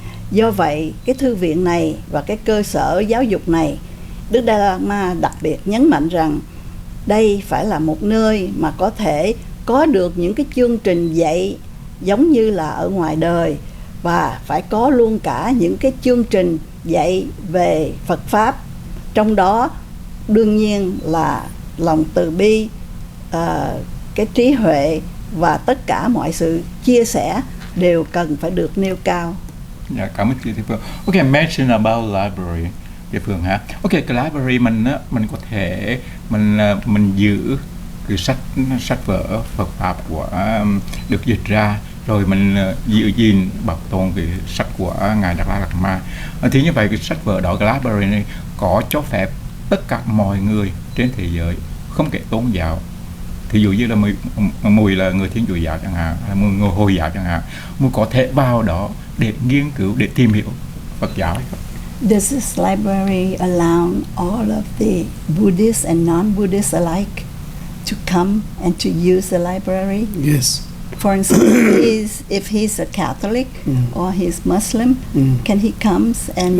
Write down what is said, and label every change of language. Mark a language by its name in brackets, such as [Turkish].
[Vietnamese] Do vậy, cái thư viện này và cái cơ sở giáo dục này, Đức DaLai Lama đặc biệt nhấn mạnh rằng đây phải là một nơi mà có thể có được những cái chương trình dạy giống như là ở ngoài đời, và phải có luôn cả những cái chương trình dạy về Phật Pháp. Trong đó đương nhiên là lòng từ bi, cái trí huệ và tất cả mọi sự chia sẻ đều cần phải được nêu cao. Dạ, cảm ơn chị Thị Phương. [English] Okay, mention about library, Thị Phương hả? [Vietnamese] Okay, cái library mình á, mình có thể mình giữ cái sách vở Phật pháp của được dịch ra, rồi mình giữ gìn bảo tồn cái sách của ngài DaLai Lama. Thì như vậy cái sách vở đó, cái library này có cho phép tất cả mọi người trên thế giới, không kể tôn giáo, thí dụ như là mùi là người Thiên Chúa giáo chẳng hạn, hay người Hồi giáo chẳng hạn, mùi có thể vào đó để nghiên cứu, để tìm hiểu Phật giáo. [English] Does this library allow all of the Buddhists and non-Buddhists alike to come and to use the library? Yes. For instance, if he's a Catholic or he's Muslim, can he comes and